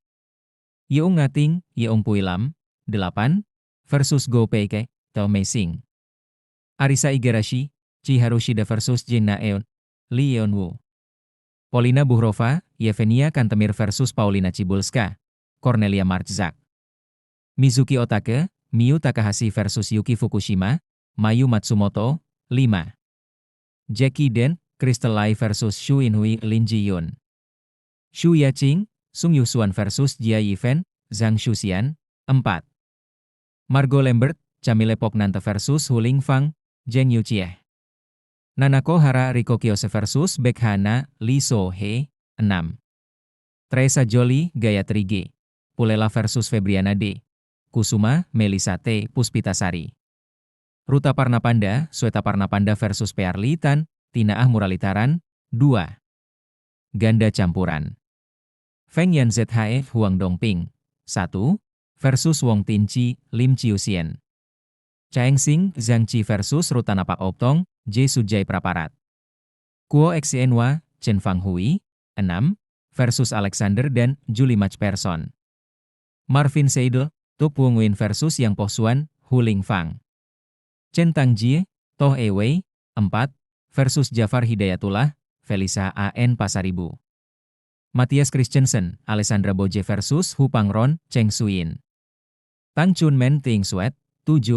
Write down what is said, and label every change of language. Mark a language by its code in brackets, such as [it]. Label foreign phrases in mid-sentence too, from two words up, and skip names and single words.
[id] Yeong Ngating, Yeong Pui Lam, 8, versus Go Peike, Teo Mei Sing. Arisa Igarashi, Chiharu Shida versus Jin Na-eun, Lee Yeon-woo. Polina Buhrova, Yevgenia Kantemir versus Paulina Cibulska, Cornelia Marczak. Mizuki Otake, Miyu Takahashi versus Yuki Fukushima, Mayu Matsumoto, 5. Jackie Den, Crystal Lai versus Shu Inhui Lin Ji-yun. Shu Yaqing, Sung Yusuan versus Jia Yifen, Zhang Shuxian, 4. Margot Lambert, Camille Poknante versus Huling Fang, Zheng Yuchie. Nanako Hara Riko Kiyose versus Bekhana, Lee So-hee, 6. Teresa Jolie, Gayatri G. Pulela versus Febriana D. Kusuma, Melisa T. Puspitasari. Ruta Parnapanda, Sweta Parnapanda versus Pearlitan, Tinaah Muralitaran, 2. Ganda campuran. Feng Yan Zhe Huang Dongping, 1. Versus Wong Tinchi, Lim Chiusien. Cheng Xing, Zhang Qi versus Rutanapak Optong, J. Sujai Praparat. Kuo Xienhua, Chen Fang Hui, 6. Versus Alexander dan Julie McPherson. Marvin Seidel, Tuk Wung Win versus Yang Posuan, Hu Ling Fang. Chen Tangjie, Toh Ewei, 4. Versus Jafar Hidayatullah, Felisa A.N. Pasaribu. Matthias Christensen, Alessandra Boje versus Hu Pangron, Cheng Suyin. Tang Chun Men Ting Suet, 7.